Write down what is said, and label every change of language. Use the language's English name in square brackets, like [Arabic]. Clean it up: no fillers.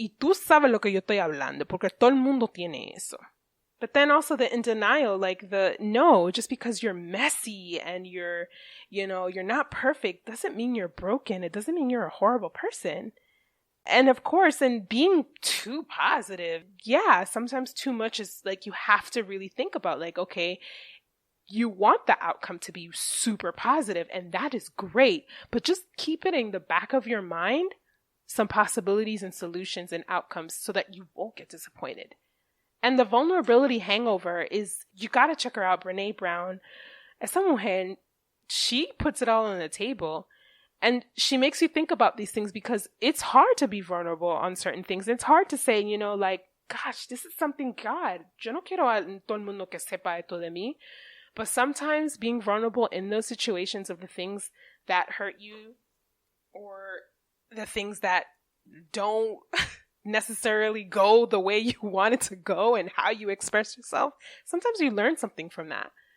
[Spanish] Y tú sabes lo que yo estoy hablando, porque todo el mundo tiene eso. [English] But then also the in denial, like just because you're messy and you're not perfect doesn't mean you're broken. It doesn't mean you're a horrible person. And of course, and being too positive, yeah, sometimes too much is like, you have to really think about like, okay, you want the outcome to be super positive, and that is great, but just keep it in the back of your mind, some possibilities and solutions and outcomes, so that you won't get disappointed. And the vulnerability hangover is, you got to check her out, Brene Brown. [Spanish] Esa mujer, [English] she puts it all on the table. And she makes you think about these things, because it's hard to be vulnerable on certain things. It's hard to say, like, gosh, this is something God. [Spanish] Yo no quiero a todo el mundo que sepa esto de mí. [English] But sometimes being vulnerable in those situations of the things that hurt you, or the things that don't necessarily go the way you want it to go, and how you express yourself, sometimes you learn something from that.